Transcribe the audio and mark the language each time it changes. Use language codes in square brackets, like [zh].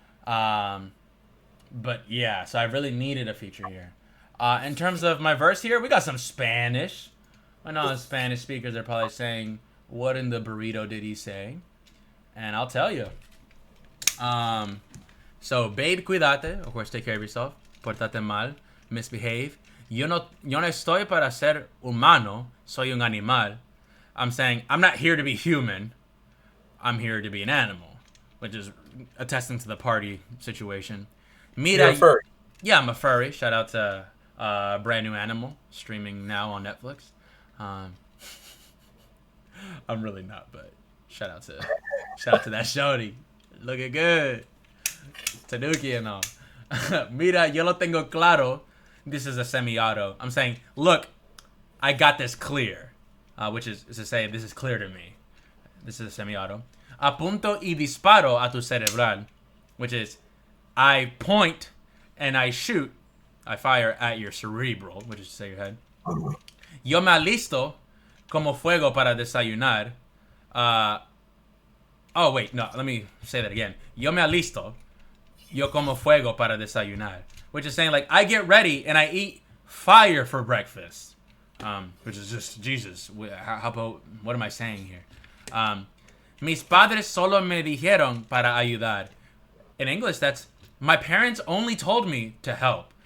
[en] But yeah, so I really needed a feature here. In terms of my verse here, we got some Spanish. I know the Spanish speakers are probably saying, "What in the burrito did he say?" And I'll tell you. So, babe, [es] cuídate. [en] Of course, take care of yourself. [es] Pórtate mal. [en] Misbehave. [es] Yo no estoy para ser humano. Soy un animal. [en] I'm saying, I'm not here to be human. I'm here to be an animal. Which is attesting to the party situation. [es] Mira, [en] You're a furry. Yeah, I'm a furry. Shout out to Brand New Animal. Streaming now on Netflix. I'm really not, but shout out to that shorty. Looking good. Tanuki and all. [es] Mira, yo lo tengo claro. [en] This is a semi-auto. I'm saying, look, I got this clear. Which is to say, this is clear to me. This is a semi-auto. [es] Apunto y disparo a tu cerebral. [en] Which is, I point and I shoot. I fire at your cerebral, which is to say your head. [es] Yo me alisto como fuego para desayunar. [en] Oh, wait, no, let me say that again. [es] Yo me alisto. Yo como fuego para desayunar. [en] Which is saying, like, I get ready and I eat fire for breakfast. Which is just, Jesus, how about, what am I saying here? [es] Mis padres solo me dijeron para ayudar. [en] In English, that's, my parents only told me to help.